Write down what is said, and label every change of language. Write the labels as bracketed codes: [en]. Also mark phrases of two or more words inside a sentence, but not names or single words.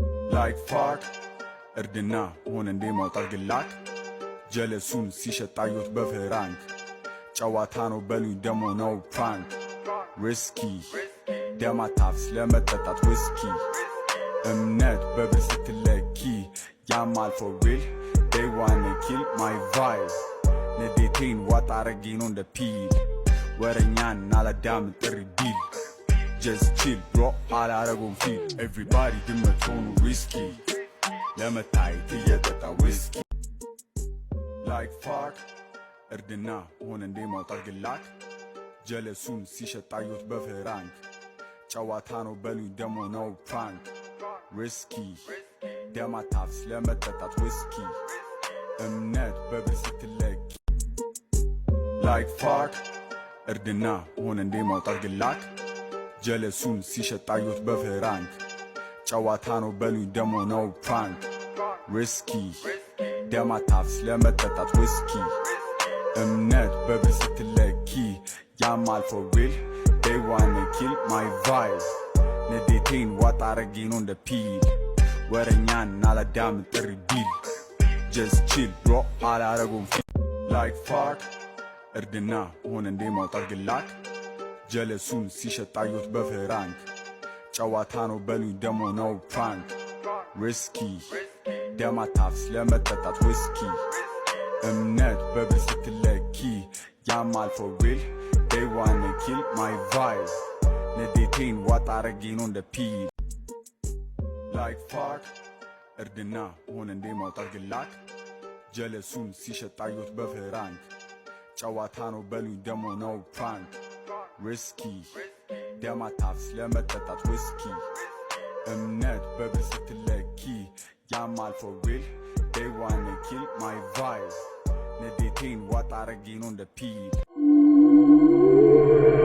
[en] like fuck [am] እርድና ሆነ እንዴ ማውጣት ግላክ ጀለሱን ሲሸጣዩት በፍራንክ ጨዋታ ነው በሉኝ ደሞ ነው [en] prank risky [am] ደማታፍስ ለመጠጣት ዊስኪ እምነት በብር ስትለኪ ያማል [en] for real they wanna kill my vibe [am] ንዴቴን ዋጥ አረጌ ነው እንደ ፒል ወረኛን አላዳምጥ ጥሪ ዲል [en] just chill bro [am] አላረጉም ፊል everybody ድመት ሆኑ risky ለመታየት እየጠጣ ዊስኪ [en] like fuck [am] እርድና ሆነ እንዴ ማውጣት ግላክ ጀለሱን ሲሸጣዩት በፍራንክ ጨዋታ ነው በሉኝ ደሞ ነው [en] prank risky [am] ደማታፍስ ለመጠጣት ዊስኪ እምነት በብር ስትለኪ [en] like fuck [am] እርድና ሆነ እንዴ ማውጣት ግላክ ጀለሱን ሲሸጣዩት በፍራንክ ጨዋታ ነው በሉኝ ደሞ ነው [en] prank risky [am] ደማታፍስ ለመጠጣት ዊስኪ እምነት በብር ስትለኪ ያማል [en] for real they wanna kill my vibe [am] ንዴቴን ዋጥ አረጌ ነው እንደ ፒል ወረኛን አላዳምጥ ጥሪ ዲል [en] just chill bro [am] አላረጉም ፊል [en] like fuck [am] እርድና ሆነ እንዴ ማውጣት ግላክ ጀለሱን ሲሸጣዩት በፍራንክ ጨዋታ ነው በሉኝ ደሞ ነው [en] prank risky [am] ደማታፍስ ለመጠጣት ዊስኪ እምነት በብር ስትለኪ ያማል [en] for real they wanna kill my vibe [am] ንዴቴን ዋጥ አረጌ ነው እንደ ፒል [en] like fuck [am] እርድና ሆነ እንዴ ማውጣት ግላክ ጀለሱን ሲሸጣዩት በፍራንክ ጨዋታ ነው በሉኝ ደሞ ነው [en] prank risky [am] ደማታፍስ ለመጠጣት ዊስኪ እምነት በብር ስትለኪ ያማል [en] for real they wanna kill my vibe [am] ንዴቴን ዋጥ አረጌ ነው እንደ ፒል